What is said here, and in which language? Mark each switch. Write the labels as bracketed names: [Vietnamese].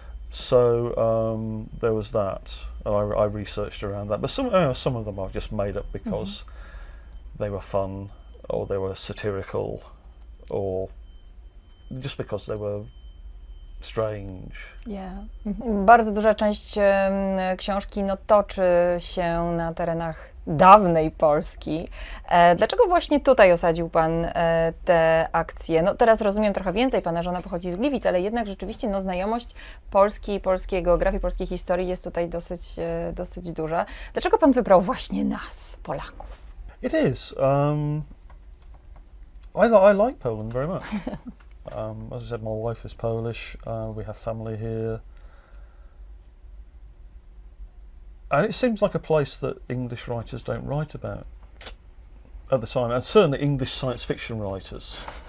[English] So there was that, and I researched around that. But some of them I've just made up because they were fun, or they were satirical, or just because they were strange. Yeah. [Polish] Bardzo duża część książki toczy się na terenach dawnej Polski. Dlaczego właśnie tutaj osadził pan te akcje? No teraz rozumiem trochę więcej, pana żona pochodzi z Gliwic, ale jednak rzeczywiście znajomość Polski, polskiej geografii, polskiej historii jest tutaj dosyć duża. Dlaczego pan wybrał właśnie nas, Polaków? [English] It is. I like Poland very much. As I said, my wife is Polish. We have family here. And it seems like a place that English writers don't write about at the time, and certainly English science fiction writers.